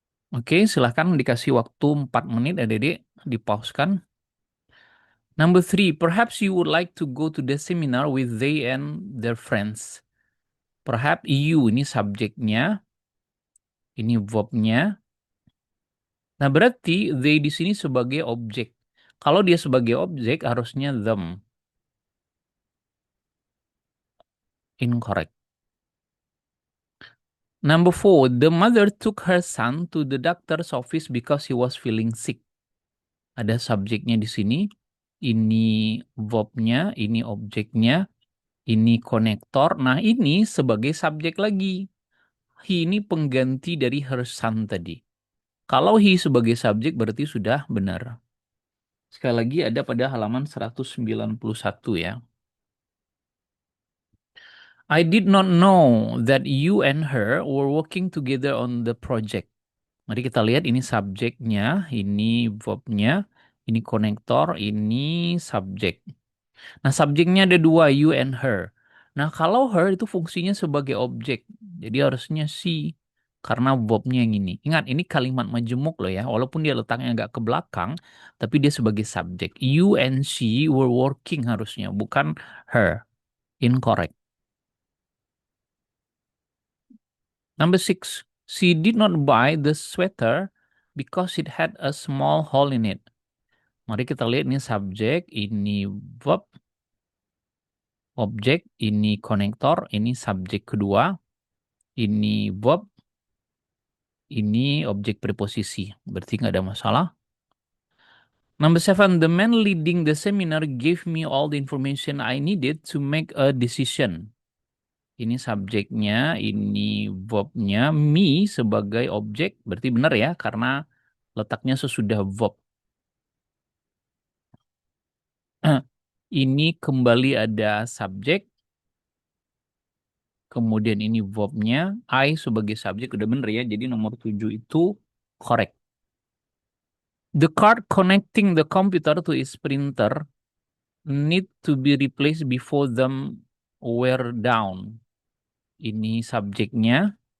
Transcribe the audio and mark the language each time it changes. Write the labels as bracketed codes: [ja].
[id] Oke, silahkan dikasih waktu 4 menit, adik-adik. Dipauskan. [en] Number three, perhaps you would like to go to the seminar with they and their friends. Perhaps you, [id] ini subjeknya, ini verbnya. Nah, berarti they di sini sebagai objek. Kalau dia sebagai objek, harusnya them. Incorrect. [en] Number four, the mother took her son to the doctor's office because he was feeling sick. [id] Ada subjeknya di sini. Ini verbnya, ini objeknya, ini konektor. Nah, ini sebagai subjek lagi. He ini pengganti dari [en] her son [id] tadi. Kalau he sebagai subjek berarti sudah benar. Sekali lagi ada pada halaman 191 ya. [en] I did not know that you and her were working together on the project. [id] Mari kita lihat ini subjeknya, ini verbnya, ini konektor, ini subjek. Nah, subjeknya ada dua, [en] you and her. [id] Nah, kalau her itu fungsinya sebagai objek. Jadi harusnya she. Karena verbnya yang ini. Ingat, ini kalimat majemuk loh ya. Walaupun dia letaknya agak ke belakang, tapi dia sebagai subjek. [en] You and she were working [id] harusnya, bukan [en] her. Incorrect. Number six, she did not buy the sweater because it had a small hole in it. [id] Mari kita lihat ini subjek, ini verb, objek, ini konektor, ini subjek kedua, ini verb, ini objek preposisi. Berarti nggak ada masalah. [en] Number seven, the man leading the seminar gave me all the information I needed to make a decision. [id] Ini subjeknya, ini verbnya, me sebagai objek. Berarti benar ya, karena letaknya sesudah verb. Ini kembali ada subjek, kemudian ini verbnya, I sebagai subjek udah bener ya, jadi nomor 7 itu correct. [en] The card connecting the computer to its printer need to be replaced before them wear down. [id] Ini subjeknya,